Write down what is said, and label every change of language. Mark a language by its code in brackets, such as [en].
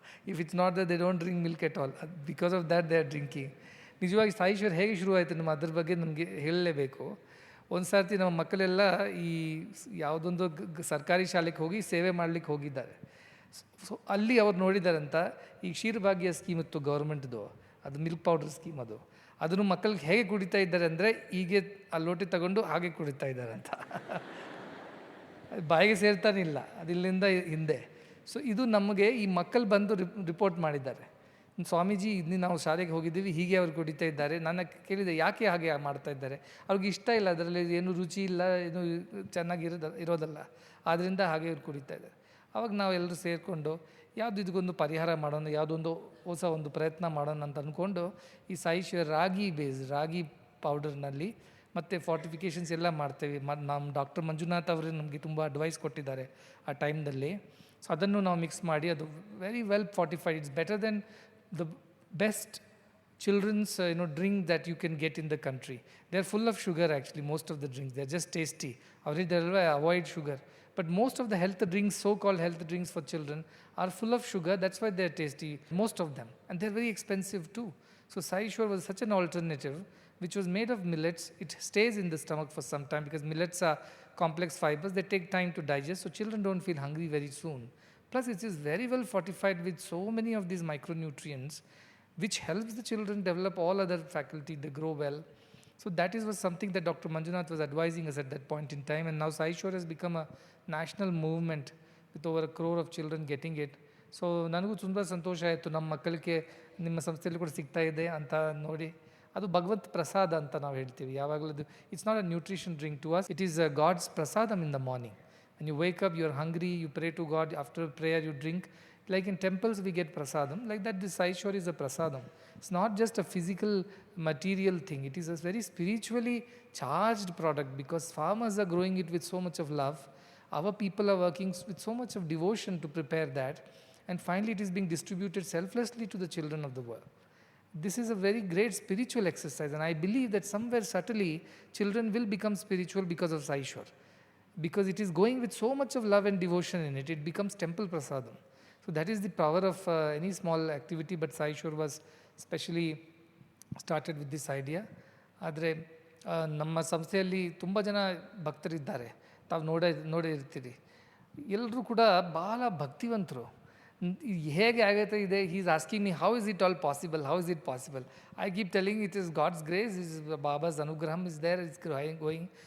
[en] If it's not that they don't drink milk at all, because of that they are drinking. [kn] ನಿಜವಾಗಿ ಸಾಯಿಶ್ವರ್ ಹೇಗೆ ಶುರುವಾಯಿತು ನಮ್ಮ ಅದ್ರ ಬಗ್ಗೆ ನಮಗೆ ಹೇಳಲೇಬೇಕು. ಒಂದು ಸರ್ತಿ ನಮ್ಮ ಮಕ್ಕಳೆಲ್ಲ ಈ ಯಾವುದೊಂದು ಸರ್ಕಾರಿ ಶಾಲೆಗೆ ಹೋಗಿ ಸೇವೆ ಮಾಡಲಿಕ್ಕೆ ಹೋಗಿದ್ದಾರೆ. ಸೊ ಅಲ್ಲಿ ಅವ್ರು ನೋಡಿದಾರಂತ ಈ ಕ್ಷೀರಭಾಗ್ಯ ಸ್ಕೀಮ್ ಇತ್ತು ಗೌರ್ಮೆಂಟ್ದು, ಅದು ಮಿಲ್ಕ್ ಪೌಡರ್ ಸ್ಕೀಮ್, ಅದನ್ನು ಮಕ್ಕಳಿಗೆ ಹೇಗೆ ಕುಡಿತಾ ಇದ್ದಾರೆ ಅಂದರೆ ಹೀಗೆ ಆ ಲೋಟಿ ತಗೊಂಡು ಹಾಗೆ ಕುಡಿತಾ ಇದ್ದಾರಂತ. ಬಾಯಿಗೆ ಸೇರ್ತಾನಿಲ್ಲ, ಅದಿಲ್ಲಿಂದ ಹಿಂದೆ. ಸೊ ಇದು ನಮಗೆ ಈ ಮಕ್ಕಳು ಬಂದು ರಿಪೋರ್ಟ್ ಮಾಡಿದ್ದಾರೆ. ಸ್ವಾಮೀಜಿ ಇದನ್ನ ನಾವು ಶಾಲೆಗೆ ಹೋಗಿದ್ದೀವಿ, ಹೀಗೆ ಅವ್ರು ಕುಡಿತಾ ಇದ್ದಾರೆ. ನಾನು ಕೇಳಿದೆ ಯಾಕೆ ಹಾಗೆ ಮಾಡ್ತಾ ಇದ್ದಾರೆ. ಅವ್ರಿಗೆ ಇಷ್ಟ ಇಲ್ಲ, ಅದರಲ್ಲಿ ಏನು ರುಚಿ ಇಲ್ಲ, ಏನು ಚೆನ್ನಾಗಿ ಇರೋದಲ್ಲ, ಆದ್ದರಿಂದ ಹಾಗೆ ಇವ್ರು ಕುಡಿತಾ ಇದ್ದಾರೆ. ಆವಾಗ ನಾವು ಎಲ್ಲರೂ ಸೇರಿಕೊಂಡು ಯಾವುದು ಇದಕ್ಕೊಂದು ಪರಿಹಾರ ಮಾಡೋಣ, ಯಾವುದೊಂದು ಹೊಸ ಒಂದು ಪ್ರಯತ್ನ ಮಾಡೋಣ ಅಂತ ಅಂದ್ಕೊಂಡು ಈ ಸಾಯಿಶ್ವರ್ ರಾಗಿ ಪೌಡರ್ನಲ್ಲಿ ಮತ್ತು ಫಾರ್ಟಿಫಿಕೇಷನ್ಸ್ ಎಲ್ಲ ಮಾಡ್ತೇವೆ. ನಮ್ಮ ಡಾಕ್ಟರ್ ಮಂಜುನಾಥ್ ಅವರು ನಮಗೆ ತುಂಬ ಅಡ್ವೈಸ್ ಕೊಟ್ಟಿದ್ದಾರೆ ಆ ಟೈಮ್ನಲ್ಲಿ. ಸೊ ಅದನ್ನು ನಾವು ಮಿಕ್ಸ್ ಮಾಡಿ ಅದು [en] Very well fortified. It's better than the best children's drink that you can get in the country. They are full of sugar actually, most of the drinks. They are just tasty. They avoid sugar. But most of the health drinks, so-called health drinks for children, are full of sugar. That's why they are tasty, most of them. And they are very expensive too. So Sai Shore was such an alternative, which was made of millets. It stays in the stomach for some time because millets are complex fibers. They take time to digest, so children don't feel hungry very soon. Plus, it is very well fortified with so many of these micronutrients, which helps the children develop all other faculty, they grow well. So that was something that Dr. Manjunath was advising us at that point in time. And now Sai Shore has become a national movement with over 1 crore of children getting it. [kn] So ನನಗೂ ತುಂಬ ಸಂತೋಷ ಆಯಿತು, ನಮ್ಮ ಮಕ್ಕಳಿಗೆ ನಿಮ್ಮ ಸಂಸ್ಥೆಯಲ್ಲಿ ಕೂಡ ಸಿಗ್ತಾ ಇದೆ ಅಂತ ನೋಡಿ. ಅದು ಭಗವತ್ ಪ್ರಸಾದ ಅಂತ ನಾವು ಹೇಳ್ತೀವಿ ಯಾವಾಗಲೂ. [en] It's not a nutrition drink to us, it is God's prasadam in the morning. When you wake up, you are hungry, you pray to God, after prayer you drink. Like in temples we get prasadam, like that this Sai Shore is a prasadam. It's not just a physical material thing, it is a very spiritually charged product because farmers are growing it with so much of love. Our people are working with so much of devotion to prepare that, and finally it is being distributed selflessly to the children of the world. This is a very great spiritual exercise, and I believe that somewhere subtly children will become spiritual because of Sai Shor. Because it is going with so much of love and devotion in it, it becomes temple prasadam. So that is the power of any small activity, but Sai Shor was specially started with this idea. [kn] ಆದರೆ ನಮ್ಮ ಸಂಸ್ಥೆಯಲ್ಲಿ ತುಂಬ ಜನ ಭಕ್ತರಿದ್ದಾರೆ, ತಾವು ನೋಡೇ ಇರ್ತೀರಿ. ಎಲ್ಲರೂ ಕೂಡ ಭಾಳ ಭಕ್ತಿವಂತರು. ಹೇಗೆ ಆಗೈತೆ ಇದೆ, [en] He is asking me how is it all possible, how is it possible. I keep telling it is God's grace, is Baba's ಅನುಗ್ರಹಮ್ is there, is going.